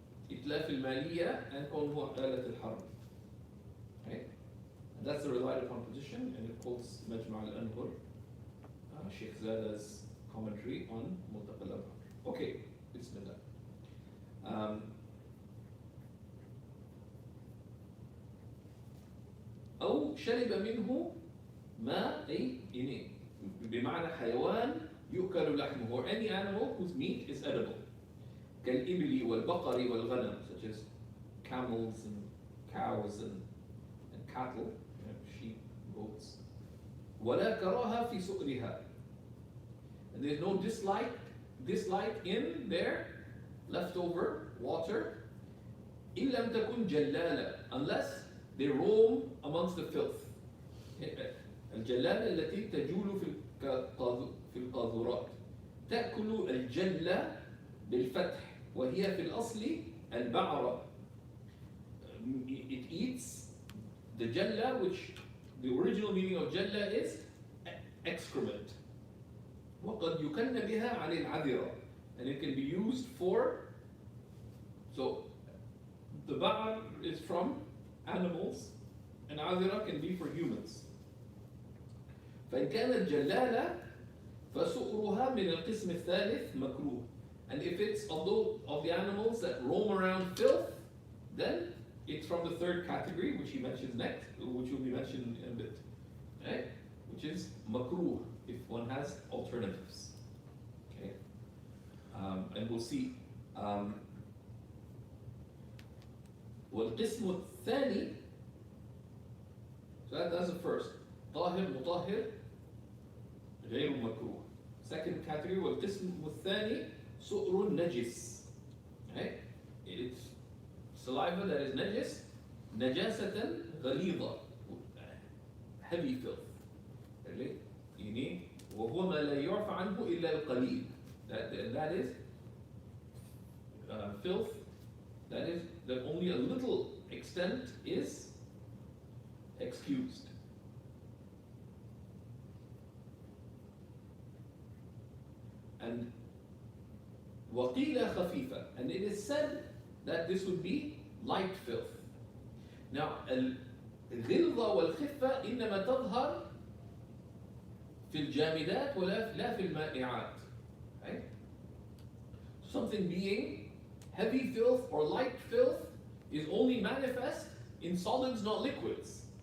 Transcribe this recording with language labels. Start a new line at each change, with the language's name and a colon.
Arabic: إتلاف المالية
English: and
Arabic: كونه آلة الحرب.
English: Okay? And that's the relied upon position, and it quotes مجمع الأنهر, Shaykh Zada's commentary on ملتقى الأبحر. Okay, Bismillah.
Arabic: أو شرب منه ما أي إني بمعنى حيوان يؤكل لحمه,
English: or any animal whose meat is edible.
Arabic: كالإبل والبقر والغنم,
English: such as camels and cows and cattle, sheep, goats.
Arabic: ولا كراهة في سؤرها.
English: And there's no dislike in their leftover water.
Arabic: إن لم تكن جلالة,
English: unless they roam amongst the filth.
Arabic: الجلالة التي تجول في القاذورات. تأكل الجلة بالفتح وهي في الأصل البعرة.
English: It eats the jalla, which the original meaning of jalla is excrement.
Arabic: وقد يكن بها على العذرة,
English: and it can be used for, so the ba'ar is from animals and عذرة can be for humans.
Arabic: فإن كانت جلالة فسؤرها من القسم الثالث مكروه.
English: And if it's of the animals that roam around filth, then it's from the third category, which he mentions next, which will be mentioned in a bit, right? Which is makruh, if one has alternatives. Okay, and we'll see.
Arabic: والقسم الثاني,
English: so that's the first.
Arabic: طاهر مطهر غير مكروه.
English: Second category,
Arabic: والقسم الثاني سؤر نجس.
English: Right? It's saliva that is najis, najasatan غليظة, heavy filth. Really?
Arabic: يعني وهو ما لا يعفى عنه إلا القليل.
English: That is filth. That only a little extent is excused. And
Arabic: وقيل خفيفة,
English: and it is said that this would be light filth.
Arabic: Now, الغلظة والخفة إنما تظهر في الجامدات لا في المائعات.
English: Right? Something being heavy filth or light filth is only manifest in solids, not liquids.